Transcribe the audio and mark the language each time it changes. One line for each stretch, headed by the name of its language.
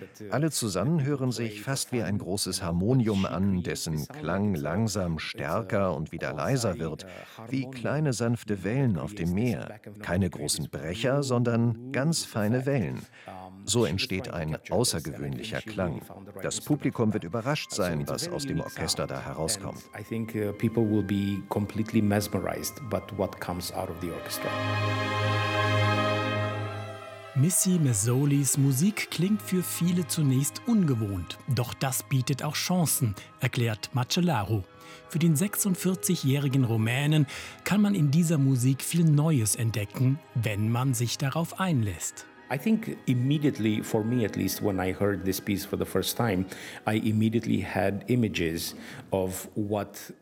German: Alle zusammen hören sich fast wie ein großes Harmonium an, dessen Klang langsam stärker und wieder leiser wird, wie kleine sanfte Wellen auf dem Meer. Keine großen Brecher, sondern ganz feine Wellen. So entsteht ein außergewöhnlicher Klang. Das Publikum wird überrascht sein, was aus dem Orchester da herauskommt.
English: I think people will be completely mesmerized by what comes out of the orchestra.
German: Missy Mazzolis Musik klingt für viele zunächst ungewohnt. Doch das bietet auch Chancen, erklärt Macellaru. Für den 46-jährigen Rumänen kann man in dieser Musik viel Neues entdecken, wenn man sich darauf einlässt.
English: I think immediately, for me at least, when I heard this piece for the first time, I immediately had images of what...